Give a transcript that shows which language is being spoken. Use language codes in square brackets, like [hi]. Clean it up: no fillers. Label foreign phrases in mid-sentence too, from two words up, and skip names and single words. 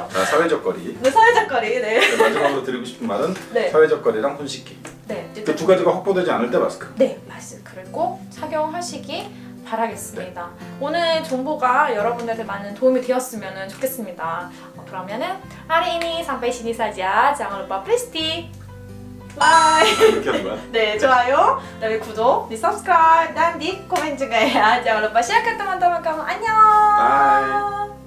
[ko] 자, 사회적 거리. 네, 사회적 거리. 네. 마지막으로 드리고 싶은 말은 네. 사회적 거리랑 손 씻기. 네. 그 두 가지가 확보되지 않을 때 마스크. 네, 마스크를 꼭 착용하시기 바라겠습니다. 오늘 정보가 여러분들한테 많은 도움이 되었으면 좋겠습니다. [id] 그러면은 hari ini sampai sini saja. Jangan lupa please di like. [ko] 이렇게 하는 거야? 네, 좋아요. 그다음에 구독, [id] di subscribe, dan di komen juga ya. Jangan lupa share ke teman-teman kamu. [ko] 안녕. 바이.